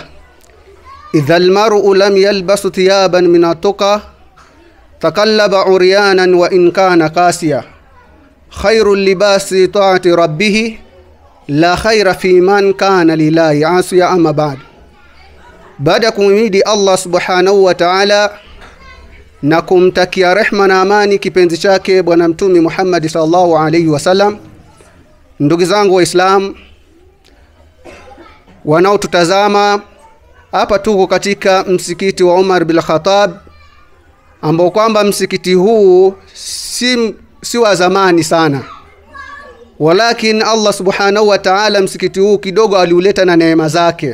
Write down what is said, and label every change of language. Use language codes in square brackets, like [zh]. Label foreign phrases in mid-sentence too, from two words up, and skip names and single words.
[ar] إذا المرء لم يلبس ثيابا من التقى تقلب عريانا وإن كان كاسيا. خير اللباس طاعة ربه لا خير في من كان لله عاصيا. أما بعد. [sw] Baada kumhimidi Allah [ar] سبحانه وتعالى [sw] na kumtakia rehma na amani kipenzi chake bwana mtume Muhammad [ar] صلى الله عليه وسلم, [sw] ndugu zangu Waislamu wanaotutazama, hapa tuko katika msikiti wa Umar bin Khattab, ambao kwamba msikiti huu si wa zamani sana, walakin Allah [ar] سبحانه وتعالى [sw] msikiti huu kidogo aliuleta na neema zake.